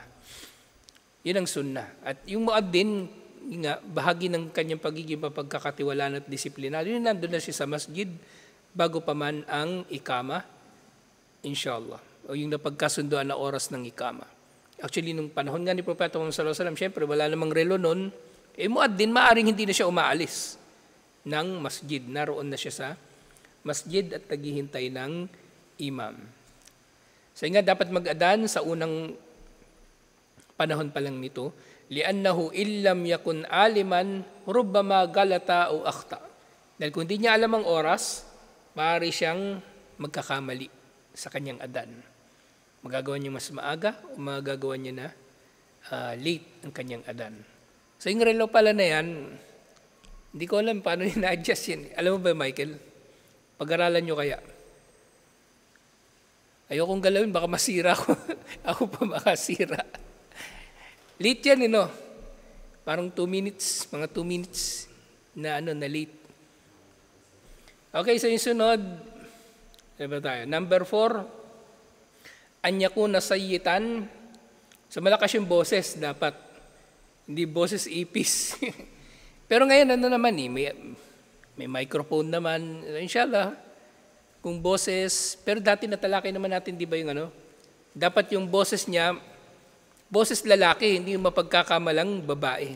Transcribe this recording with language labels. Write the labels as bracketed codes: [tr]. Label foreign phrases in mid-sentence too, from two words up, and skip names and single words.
[tl] Yun ang sunna. At yung muaddin, nga, bahagi ng kanyang pagiging mapagkakatiwalaan at disiplinado, yun nandun na siya sa masjid bago pa man ang ikama, inshallah. O yung napagkasunduan na oras ng ikama. Actually, nung panahon nga ni Propeta Muhammad [ar] صلى الله عليه وسلم, [tl] syempre wala namang relo nun, muaddin, maaring hindi na siya umaalis ng masjid. Naroon na siya sa masjid at naghihintay ng imam. So nga, dapat mag-adan sa unang panahon pa lang nito, [ar] لأنه إن لم يكن عالما ربما غلط أو أخطأ. [tl] Dahil kung hindi niya alam ang oras, maaari siyang magkakamali sa kanyang adan. Magagawa niya mas maaga o magagawa niya na late ang kanyang adan. So yung relo pala na yan, hindi ko alam paano na-adjust yan. Alam mo ba, Michael? Pag-aralan nyo kaya. Ayokong galawin, baka masira ako. Ako pa makasira. Late yan, Parang 2 minutes, mga 2 minutes na na late. Okay, so yung sunod, ano ba tayo? Number 4, [ar] أن يكون صيتا. [tl] So malakas yung boses dapat. Hindi boses ipis. Pero ngayon ano naman may microphone naman. Inshallah, kung boses, pero dati natalakay naman natin, di ba yung dapat yung boses niya, boses lalaki, hindi yung mapagkakamalang babae.